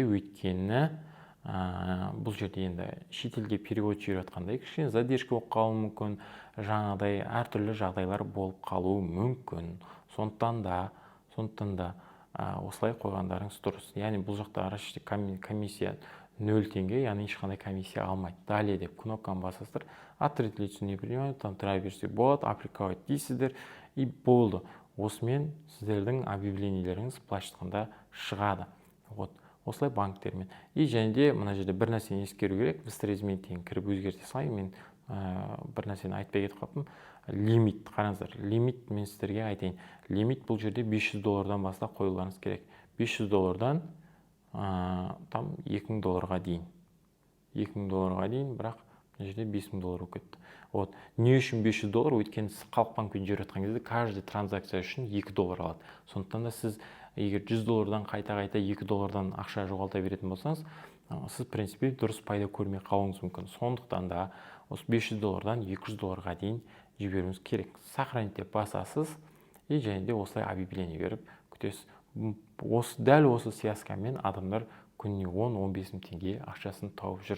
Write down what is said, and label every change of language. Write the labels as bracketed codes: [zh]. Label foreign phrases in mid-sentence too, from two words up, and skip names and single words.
[kk] Өйткені бұл жерде енді шетелге перевод жіберіп жатқандай кішкене задержка болып қалуы мүмкін, жаңағыдай әртүрлі жағдайлар болып қалуы мүмкін. Сондықтан да осылай қойғандарыңыз дұрыс. Яғни бұл жақта [ru] расчетный комиссия [kk] 0 теңге, яғни ешқандай комиссия алмайды. Далее деп кнопканы басасыздар, [ru] открыть лицо не принимают, [kk] там тұра берсе болады, аппликовать дейсіздер, и болды. Осымен сіздердің объявлениелеріңіз былайша айтқанда шығады. Вот. Осылай банктермен. И және де мына жерде бір нәрсені ескеру керек, быстрозаменительно кіріп өзгерте салайын, мен бір нәрсені айтпай кетіп қалыппын. Лимит, қараңыздар, лимит мен сіздерге айтайын. Лимит бұл жерде $500 бастап қоюларыңыз керек. $500 там $2000 дейін. $2000 дейін, бірақ мына жерде $5000 болып кетті. Вот. Не үшін $500? Өйткені сіз халық банкпен жүріп жатқан кезде [ru] каждый транзакция [kk] үшін $2 алады. Сондықтан да сіз егер $100 қайта-қайта $2 ақша жоғалта беретін болсаңыз, сіз [ru] в принципе [kk] дұрыс пайда көрмей қалуыңыз мүмкін. Сондықтан да осы $500 $200 дейін жіберуіңіз керек. Сохранить деп басасыз, и және де осылай объявление беріп күтесіз. Дәл осы связкамен адамдар күніне 10-15 мың теңге ақшасын тауып жүр.